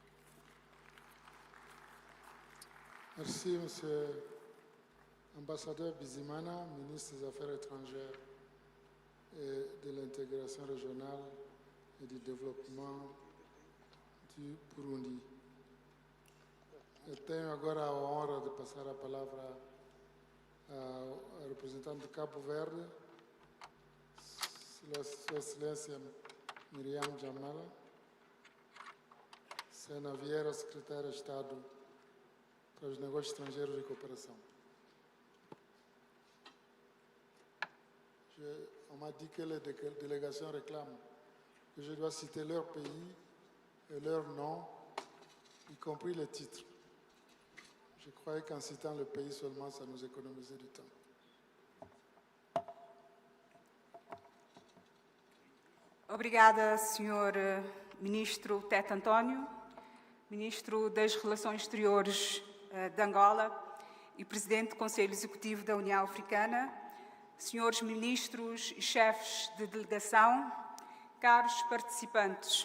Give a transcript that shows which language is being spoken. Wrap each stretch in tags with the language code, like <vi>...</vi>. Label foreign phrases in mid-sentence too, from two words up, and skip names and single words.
<fr>Merci, Monsieur l'ambassadeur Bizimana, ministre des Affaires étrangères et de l'intégration régionale et du développement du Burundi.</fr> <pt>Eu tenho agora a honra de passar a palavra ao representante de Cabo Verde, Sua Excelência 𝗢𝗬𝗏𝗶𝗶, Sena Vieira, Secretária de Estado para os Negócios Estrangeiros e Cooperação.</pt> <fr>On m'a dit que les délégations réclament que je dois citer leur pays et leur nom, y compris les titres. Je croyais qu'en citant le pays seulement, ça nous économisait du temps.</fr> <pt>Obrigada, Sr. Ministro Tete António, Ministro das Relações Exteriores de Angola e Presidente do Conselho Executivo da União Africana, Senhores Ministros e Chefes de Delegação, caros participantes.</pt>